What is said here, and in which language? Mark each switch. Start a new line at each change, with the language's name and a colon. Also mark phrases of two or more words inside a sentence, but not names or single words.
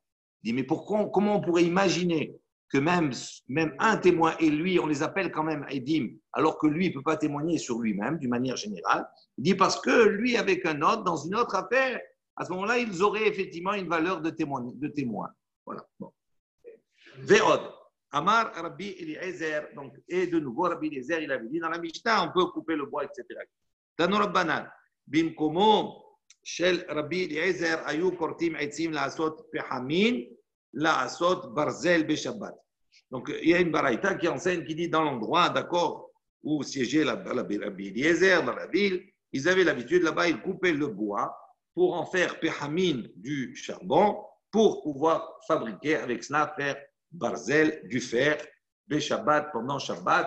French: Il dit mais comment on pourrait imaginer que même un témoin et lui, on les appelle quand même Edim, alors que lui, il ne peut pas témoigner sur lui-même d'une manière générale. Il dit parce que lui, avec un autre, dans une autre affaire, à ce moment-là, ils auraient effectivement une valeur de témoin. Voilà. Bon. Ve'od.
Hebrew: אמר רבי אליעזר,
French: donc, et de nouveau Rabbi Eliezer, il avait dit dans la Mishnah, on peut couper le bois, etc.
Hebrew: תנו רבנן במקומו של רבי אליעזר היו כורתים עצים לעשות פחמים לעשות ברזל בשבת.
French: Donc, il y a une baraïta qui enseigne, qui dit dans l'endroit, d'accord, où siégeait Rabbi Eliezer, dans la ville, ils avaient l'habitude là-bas, ils coupaient le bois pour en faire Pehamin du charbon, pour pouvoir fabriquer avec cela, faire Barzel, du fer, le Shabbat, pendant Shabbat.